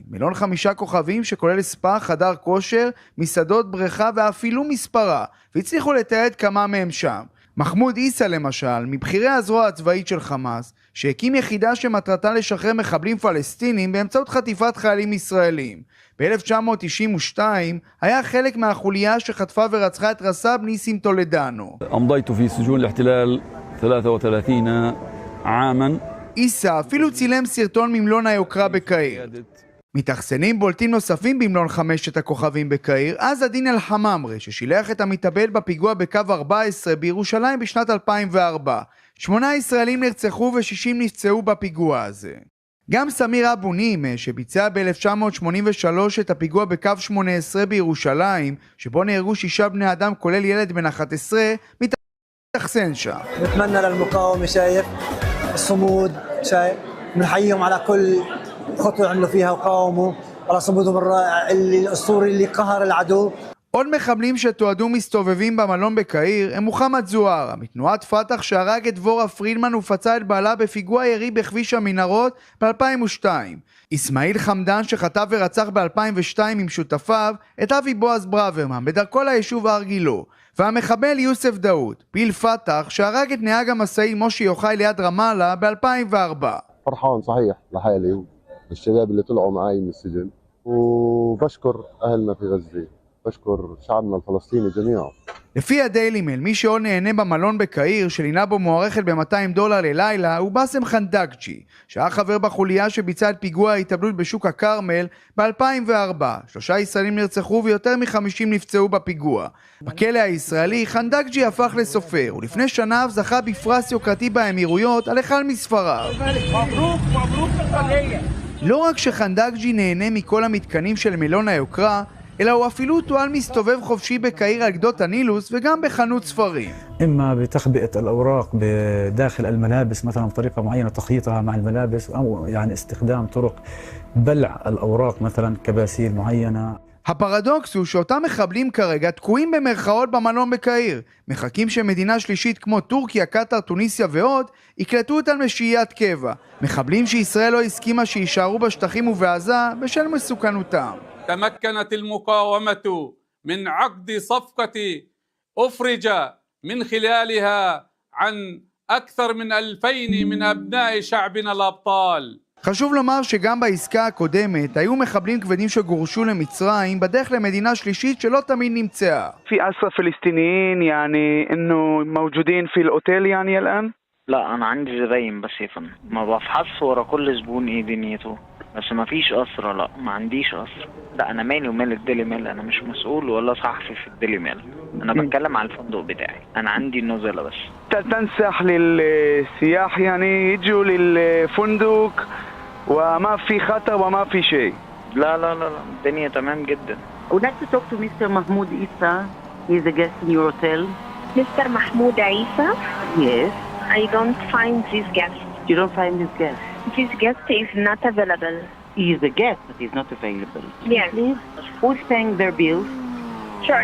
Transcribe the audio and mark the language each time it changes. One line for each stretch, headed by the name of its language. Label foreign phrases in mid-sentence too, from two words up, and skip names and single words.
Hebrew: מלון 5 כוכבים שכולל ספא, חדר כושר, מסעדות, בריכה ואפילו מספרה, והצליחו לתעד כמה מהם שם. מחמוד עיסא למשל, מבחירי הזרוע הצבאית של חמאס, שהקים יחידה שמטרתה לשחרר מחבלים פלסטינים באמצעות חטיפת חיילים ישראלים. ב-1992 היה חלק מהחוליה שחטפה ורצחה את רס"ב ניסים טולדנו.
Arabic: أمضيت في سجون الاحتلال 33 عاما.
Hebrew: עיסא אפילו צילם סרטון ממלון היוקרה בקהיר. מתאכסנים בולטים נוספים במלון 5 הכוכבים בקהיר, אז עדין אל-חמאמרה ששילח את המתאבל בפיגוע בקו 14 בירושלים בשנת 2004. 8 ישראלים נרצחו ו60 נפצעו בפיגוע הזה. גם סמיר אבו נימה שביצע ב-1983 את הפיגוע בקו 18 בירושלים, שבו נהרגו 6 בני אדם כולל ילד בן 11, מתאכסן שם.
Arabic: נתמנى للمقاومة شايف الصمود شايف بنحييهم على كل خطوة عملوا فيها وقاوموا على صمودهم الرائع الأسطوري اللي قهر العدو.
Hebrew: עוד מחבלים שתועדו מסתובבים במלון בקהיר הם מוחמד זוהרה, מתנועת פתח שהרג את דבורה פרידמן ופצע את בעלה בפיגוע ירי בכביש המנהרות ב-2002. אסמאעיל חמדן שחטף ורצח ב-2002 עם שותפיו את אבי בועז ברוורמן בדרכו ליישוב הר גילו. והמחבל יוסף דאוד, פעיל פתח שהרג את נהג המשאית מושי יוחאי ליד רמאללה ב-2004.
Arabic: فرحان صحيح لحالي والشباب اللي طلعوا معي من السجن وبشكر أهلنا في غزة بشكر شعبنا الفلسطيني جميعا.
Hebrew: לפי הדיילי מייל, מי שעוד נהנה במלון בקהיר שלינה בו מוערכת ב$200 ללילה הוא באסם חנדקג'י, שהיה חבר בחוליה שביצע את פיגוע ההתאבדות בשוק הכרמל ב-2004. 3 ישראלים נרצחו ויותר מ-50 נפצעו בפיגוע. בכלא הישראלי חנדקג'י הפך לסופר, ולפני שנה זכה בפרס יוקרתי באמירויות על אחד מספריו. לא רק שחנדקג'י נהנה מכל המתקנים של מלון היוקרה, אלא הוא אפילו טוען מסתובב חופשי בקהיר על גדות הנילוס וגם בחנות ספרים.
Arabic: إما بتخبئة الأوراق بداخل الملابس مثلا بطريقة معينة تخييطها مع الملابس أو يعني استخدام طرق بلع الأوراق مثلا كباسيل معينة.
Hebrew: הפרדוקס הוא שאותם מחבלים כרגע תקועים במרכאות במלון בקהיר, מחכים שמדינה שלישית כמו טורקיה, קטר, טוניסיה ועוד יקלטו אותם לשהיית קבע, מחבלים שישראל לא הסכימה שישארו בשטחים ובעזה בשל מסוכנותם.
Arabic: تمكنت المقاومة من عقد صفقة أفرج من خلالها عن أكثر من 2000 من أبناء شعبنا الأبطال.
Hebrew: חשוב לומר שגם בעסקה הקודמת היו מחבלים כבדים שגורשו למצרים בדרך למדינה שלישית שלא תמיד נמצאה.
Arabic: في أسرى فلسطينيين يعني إنه موجودين في الأوتيل يعني الآن؟ لا أنا عندي زباين بس يا فندم ما بفحص ورا كل زبون إيه دنيته بس ما فيش أسرة لا ما عنديش أسرة لا أنا مالي ومال الديلي ميل أنا مش مسؤول ولا صحفي في الديلي ميل أنا بتكلم على الفندق بتاعي أنا عندي النزلة بس. تنصح للسياح يعني يجوا للفندق وما في خطر وما في شيء؟ لا لا لا لا الدنيا تمام جدا.
English: I would like to talk to Mr. Mahmoud Isa. He's a guest in your hotel. Mr. Mahmoud Isa? Yes. I don't find this guest. You don't find this guest? This guest is not available. He is a guest, but he's not available. Yes. Please? Who's paying their bills? Sure.